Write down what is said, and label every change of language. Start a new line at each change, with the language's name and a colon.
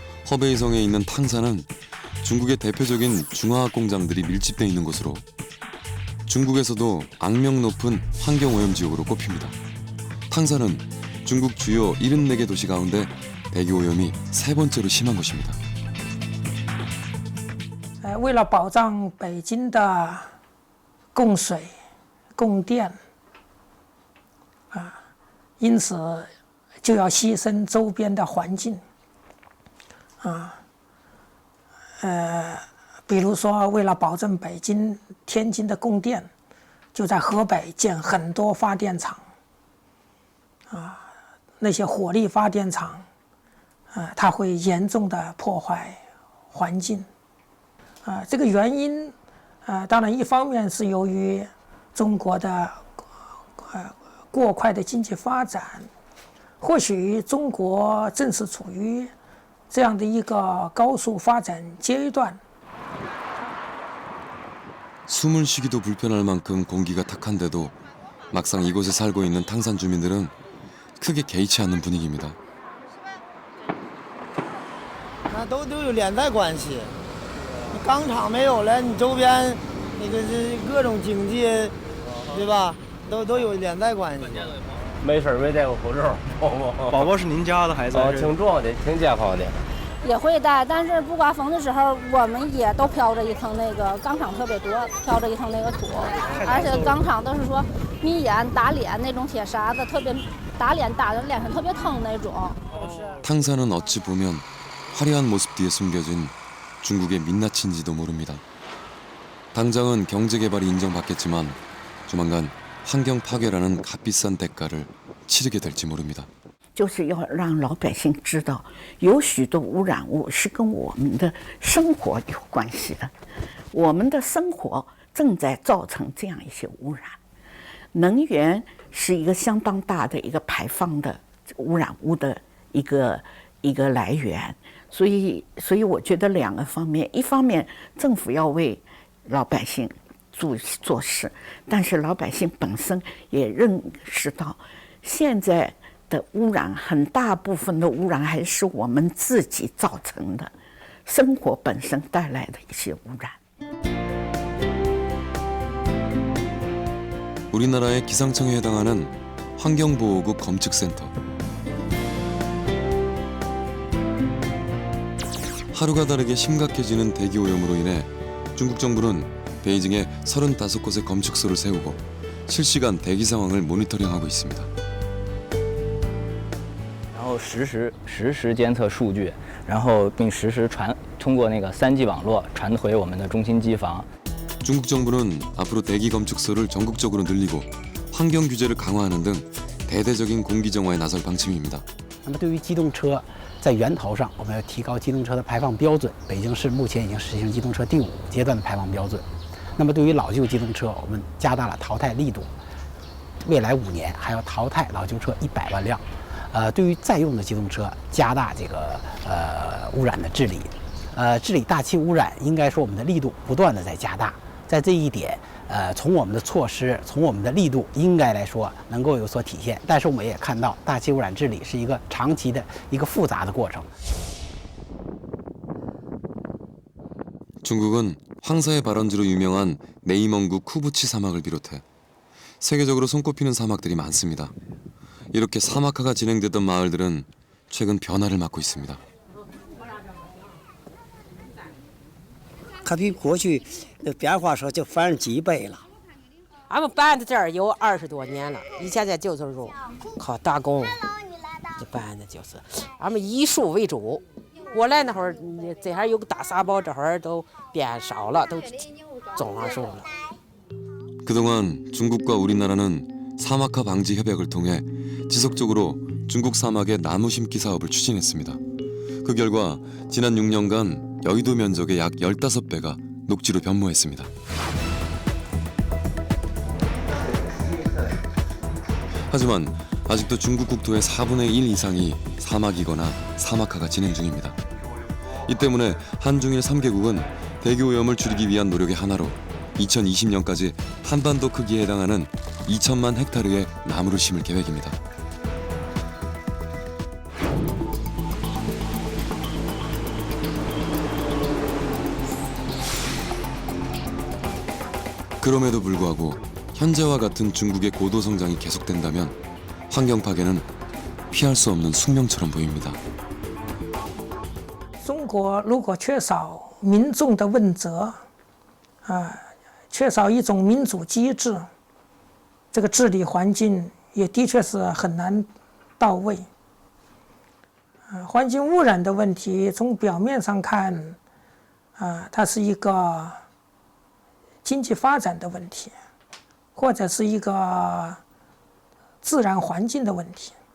Korean: 허베이성에 있는 탕산은 중국의 대표적인 중화학 공장들이 밀집돼 있는 곳으로 중국에서도 악명 높은 환경오염 지역으로 꼽힙니다. 탕산은 중국 주요 74개 도시 가운데 대기오염이 3번째로 심한 곳입니다.
Chinese: 为了保障北京的供水、供电，因此就要牺牲周边的环境，比如说为了保证北京、天津的供电，就在河北建很多发电厂，那些火力发电厂，它会严重的破坏环境。这个原因，当然一方面是由于中国的过快的经济发展，或许中国正是处于这样的一个高速发展阶段。
Korean: 숨을 쉬기도 불편할 만큼 공기가 탁한데도 막상 이곳에 살고 있는 탕산 주민들은 크게 개의치 않는 분위기입니다.
Chinese: 那都有连带关系。你钢厂没有了，你周边那个是各种经济，对吧？都有连带关系。没事没戴过口罩。宝宝是您家的孩子？挺重要的，挺健康的。也会戴，但是不刮风的时候，我们也都飘着一层那个钢厂特别多，飘着一层那个土，而且钢厂都是说密烟打脸那种铁砂子，特别打脸打的脸上特别疼那种。
Korean: 탕산은 어찌 보면 화려한 모습 뒤에 숨겨진 중국의 민낯인지도 모릅니다. 당장은 경제 개발이 인정받겠지만 조만간 환경 파괴라는 값비싼 대가를 치르게 될지 모릅니다.
Chinese: 就是要让老百姓知道，有许多污染物是跟我们的生活有关系的，我们的生活正在造成这样一些污染。能源是一个相当大的一个排放的污染物的一个来源，所以我觉得两个方面，一方面政府要为老百姓做事，但是老百姓本身也认识到，现在 的污染很大部分的污染还是我们自己造成的，生活本身带来的一些污染。
Korean: 우리나라의 기상청에 해당하는 환경보호국 검측센터. 하루가 다르게 심각해지는 대기 오염으로 인해 중국 정부는 베이징에 35곳의 검측소를 세우고 실시간 대기 상황을 모니터링하고 있습니다.
Chinese: 然后实时监测数据，然后并实时通过那个3G 网络传回我们的中心机房。
Korean: 중국 정부는 앞으로 대기 검측소를 전국적으로 늘리고 환경 규제를 강화하는 등 대대적인 공기 정화에 나설 방침입니다.
Chinese: 那么对于机动车，在源头上，我们要提高机动车的排放标准。北京市目前已经实行机动车第5阶段的排放标准。那么对于老旧机动车，我们加大了淘汰力度，未来5年还要淘汰老旧车100万辆。对于在用的机动车，加大这个污染的治理，治理大气污染，应该说我们的力度不断的在加大。在这一点，从我们的措施，从我们的力度，应该来说能够有所体现。但是我们也看到，大气污染治理是一个长期的一个复杂的过程。
Korean: 중국은 황사의 발원지로 유명한 내이멍구 쿠부치 사막을 비롯해 세계적으로 손꼽히는 사막들이 많습니다. 이렇게 사막화가 진행되던 마을들은 최근 변화를 맞고 있습니다.
Chinese: 可比过去的变化说就翻了几倍了。俺们搬到这儿有20多年了，以前在旧村中靠打工，就搬的就是，俺们以树为主。我来那会儿，这还有个大沙包，这会儿都变少了，都种上树了。
Korean: 그동안 중국과 우리나라는 사막화 방지 협약을 통해 지속적으로 중국 사막의 나무 심기 사업을 추진했습니다. 그 결과 지난 6년간 여의도 면적의 약 15배가 녹지로 변모했습니다. 하지만 아직도 중국 국토의 4분의 1 이상이 사막이거나 사막화가 진행 중입니다. 이 때문에 한중일 3개국은 대기오염을 줄이기 위한 노력의 하나로 2020년까지 한반도 크기에 해당하는 2천만 헥타르의 나무를 심을 계획입니다. 그럼에도 불구하고 현재와 같은 중국의 고도 성장이 계속된다면 환경 파괴는 피할 수 없는 숙명처럼 보입니다.
Chinese: 中国如果缺少民众的问责，缺少一种民主机制，这个治理环境也的确是很难到位。环境污染的问题，从表面上看，它是一个经济发展的问题，或者是一个自然环境的问题。